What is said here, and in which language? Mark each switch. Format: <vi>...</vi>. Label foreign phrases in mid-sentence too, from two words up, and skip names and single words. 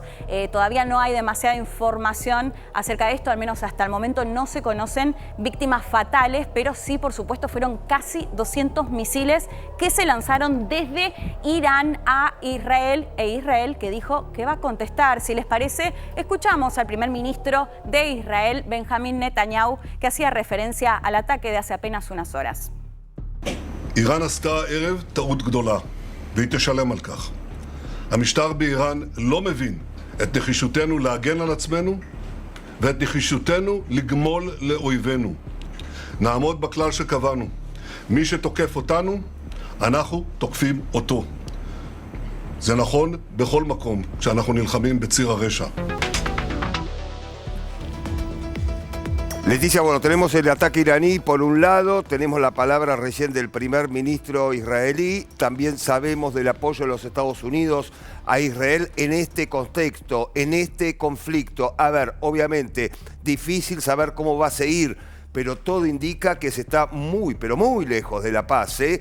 <es>Todavía no hay demasiada información acerca de esto, al menos hasta el momento no se conocen víctimas fatales, pero sí, por supuesto, fueron casi 200 misiles que se lanzaron desde Irán a Israel, e Israel que dijo que va a contestar. Si les parece, escuchamos al primer ministro de Israel, Benjamin Netanyahu, que hacía referencia al ataque de hace apenas unas horas.</es> <he>איראן עשתה הערב טעות גדולה, והיא תשלם על כך. המשטר באיראן לא מבין את נחישותנו להגן על עצמנו ואת נחישותנו לגמול לאויבינו. נעמוד בכלל שקבענו. מי שתוקף אותנו, אנחנו תוקפים אותו. זה נכון בכל מקום כשאנחנו נלחמים בציר הרשע.</he> <es>Leticia, bueno, tenemos el ataque iraní por un lado, tenemos la palabra recién del primer ministro israelí, también sabemos del apoyo de los Estados Unidos a Israel en este contexto, en este conflicto. A ver, obviamente, difícil saber cómo va a seguir, pero todo indica que se está muy, pero muy lejos de la paz, ¿eh?</es>